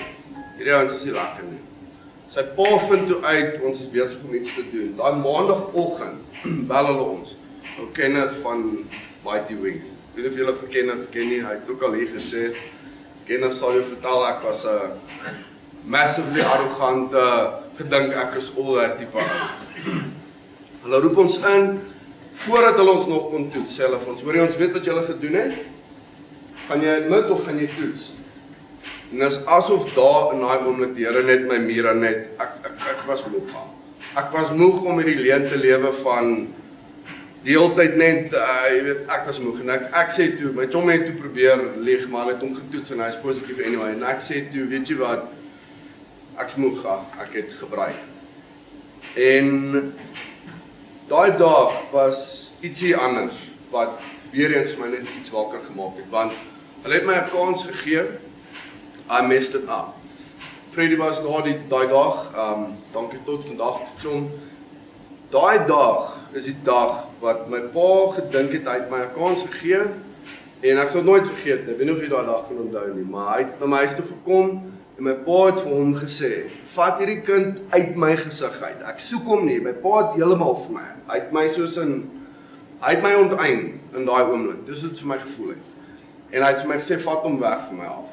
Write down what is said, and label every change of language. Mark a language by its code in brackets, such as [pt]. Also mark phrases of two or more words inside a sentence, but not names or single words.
[af] Hierdie ouens is nie lekker nie. Sy pa vind toe uit, ons is besig om iets te doen. Daai maandagoggend bel hulle ons. Ou Kenneth van Mighty Wings. Ek weet nie of julle vir Kenneth ken nie, hy het ook al hier gesê. Kenneth sal jou vertel, ek was 'n massively arrogante, gedink ek is [en] all that [af] tipe ou. Hulle roep ons in, voordat hulle ons nog kon toets, sê hulle vir ons, hoor jy, ons weet wat julle gedoen het? Gaan jy admit of gaan jy toets? En dis asof daar in daai oomblik die Here net my mure net, ek was moeg. Ek was moeg om hierdie leuen te lewe van die hele tyd net, jy weet, ek was moeg en ek sê toe, my chommie het toe probeer lieg, maar hy het hom getoets en hy is positief anyway, en ek sê toe, weet jy wat, ek's moeg, ek het gebruik. En daai dag was ietsie anders, wat weer eens my net iets wakker gemaak het, want hulle het my 'n kans gegee, [en] I messed it up. [af] Freddy was daar daai dag, dankie tot vandag tot hom. Daai dag is die dag wat my pa gedink het, hy het my 'n kans gegee, en ek sal nooit vergeet nie, ek weet nie of jy daai dag kan onthou nie, maar hy het na my huis toe gekom, en my pa het vir hom gesê, vat hierdie kind uit my gesig uit, ek soek hom nie, my pa het heeltemal vir my, hy het my onteien in daai oomblik, dis wat vir my gevoel het, en hy het vir my gesê, vat hom weg van my af.